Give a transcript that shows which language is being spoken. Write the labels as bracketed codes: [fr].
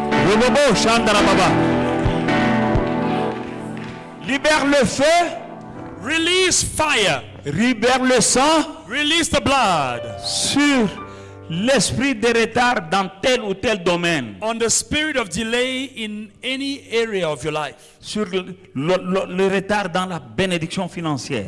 [fr] Robobo Shandarababa. Libère le feu. [en] Release fire. [fr] Libère le sang [en] Release the blood [fr] sur l'esprit de retard dans tel ou tel domaine. [en] on the spirit of delay in any area of your life. [fr] Sur le retard dans la bénédiction financière.